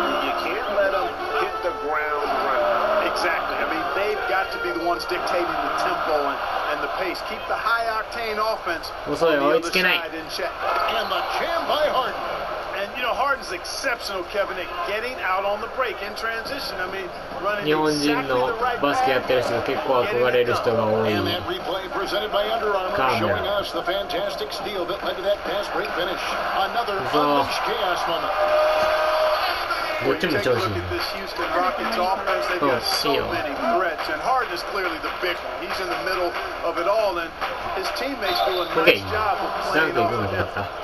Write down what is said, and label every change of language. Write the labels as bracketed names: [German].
[English] You can't let them hit the ground running. Exactly. I mean, they've got to be the ones dictating the tempo and the pace. Keep the high-octane offense on the other side in check. And the jam by Harden. And, you know, Harden's exceptional, Kevin, at getting out on the break in transition. I mean, running [Japanese] 日本人のバスケやってる人が結構憧れる人が多い。 [English] And that replay presented by Under Armour showing us the fantastic steal that led to that pass break finish. Another unleashed chaos moment. When you take a look at this Houston Rockets offense, they've got so many threats, and Harden is clearly the big one. He's in the middle of it all, and his teammates do a nice job of playing off of him.